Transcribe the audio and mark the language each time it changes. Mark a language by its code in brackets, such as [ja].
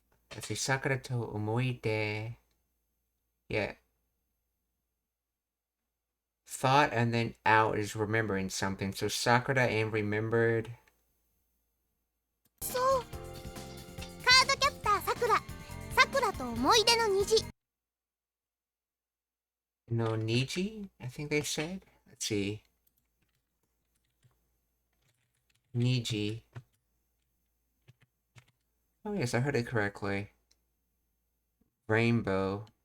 [en] Let's see, [ja] Sakura to omoi de. [en] Yeah. Thought and then out is remembering something. So Sakura and remembered. [ja] そう。カードキャプターさくら、さくらと思い出の虹。 [en] No Niji, I think they said. Let's see. [ja] Niji. [en] Oh yes, I heard it correctly. Rainbow.